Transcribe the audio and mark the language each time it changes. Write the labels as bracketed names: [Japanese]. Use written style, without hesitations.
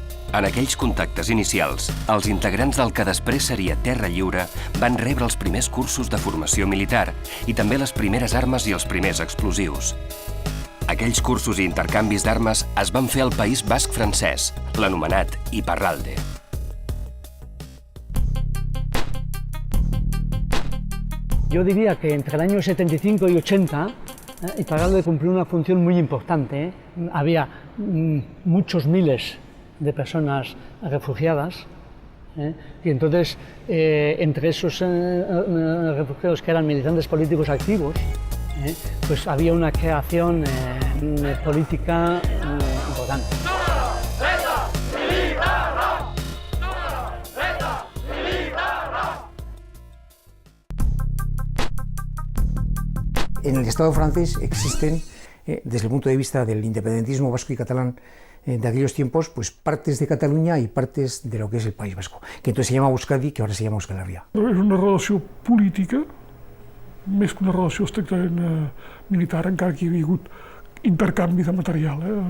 [Catalan] En aquells contactes inicials, els integrants del que després seria Terra Lliure van rebre els primers cursos de formació militar i també les primeres armes i els primers explosius. Aquells cursos i intercanvis d'armes es van fer al País Basc francès, l'anomenat Iparralde. [Spanish] Yo diría que entre el año 75 y 80 Iparralde cumplió una función muy importante. Había muchos miles de personas refugiadas y entonces entre esos refugiados que eran militantes políticos activos, pues había una creación política importante. En el Estado francés existen, desde el punto de vista del independentismo vasco y catalán de aquellos tiempos, pues partes de Cataluña y partes de lo que es el País Vasco, que entonces se llama Euskadi, que ahora se llama Euskal Herria. [Catalan] És una relació política, més que una relació estrictament militar, encara que hi havia hagut intercanvi de material.